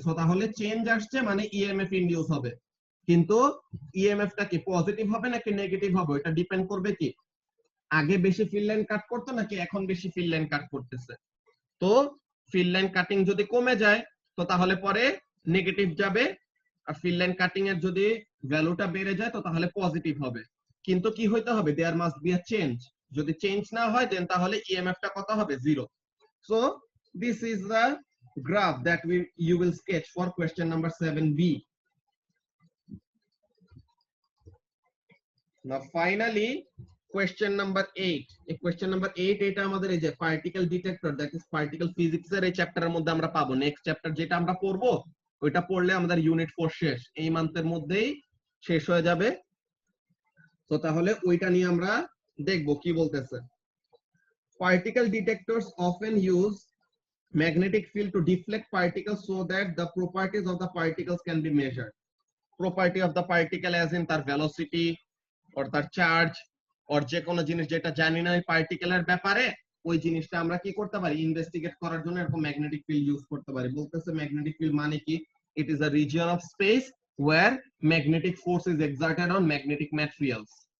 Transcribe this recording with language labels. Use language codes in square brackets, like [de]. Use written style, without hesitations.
[bn] So তাহলে change আসছে মানে ইএমএফ ইনডিউস হবে। কিন্তু ইএমএফটা কি পজিটিভ হবে নাকি নেগেটিভ হবে, এটা ডিপেন্ড করবে কি আগে বেশি ফিল্ড লাইন কাট করতো নাকি এখন বেশি ফিল্ড লাইন কাট করতেছে। তো ফিল্ড লাইন কাটিং যদি কমে যায় তো তাহলে পরে নেগেটিভ যাবে, আর ফিল্ড লাইন কাটিং এর যদি ভ্যালুটা বেড়ে যায় তো তাহলে পজিটিভ হবে। কিন্তু কি হইতে হবে, [en] There must be a change. [bn] যদি চেঞ্জ না হয় দেন তাহলে ইএমএফ টা কত হবে, zero. [en] So this is the graph that you will sketch for question number 7b. Now finally question number 8. [bn] এই question number 8 এটা আমাদের এই যে particle detector, [en] that is particle physics [bn] এর এই চ্যাপ্টারের মধ্যে আমরা পাবো। নেক্সট চ্যাপ্টার যেটা আমরা পড়বো ওইটা পড়লে আমাদের ইউনিট 4 শেষ, এই মান্থের মধ্যেই শেষ হয়ে যাবে। তো তাহলে ওইটা নিয়ে আমরা দেখবো কি বলতেছে। [en] Particle detectors often use magnetic field to deflect particles so that the properties of the particles can be measured. Property of the particle as in [bn] তার velocity or তার চার্জ or যে কোনো জিনিস যেটা জানি না ওই পার্টিকেলের ব্যাপারে, ওই জিনিসটা আমরা কি করতে পারি, ইনভেস্টিগেট করার জন্য এরকম ম্যাগনেটিক ফিল্ড ইউজ করতে পারি। বলতেছে ম্যাগনেটিক ফিল্ড মানে কি, [en] It is a region of space where magnetic force is exerted on magnetic materials.